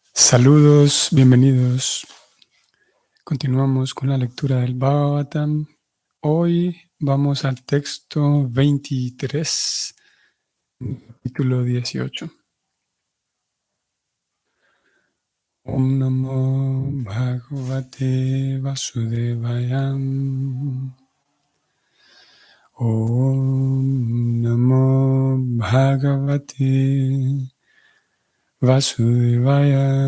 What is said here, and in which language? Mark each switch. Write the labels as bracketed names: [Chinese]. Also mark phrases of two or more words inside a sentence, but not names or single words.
[Spanish] Saludos, bienvenidos. Continuamos con la lectura del Bhagavatam. Hoy vamos al texto 23, capítulo 18. [Sanskrit] ॐ नमो भगवते वासुदेवाय. ॐ नमो भगवते वासुदेवाय.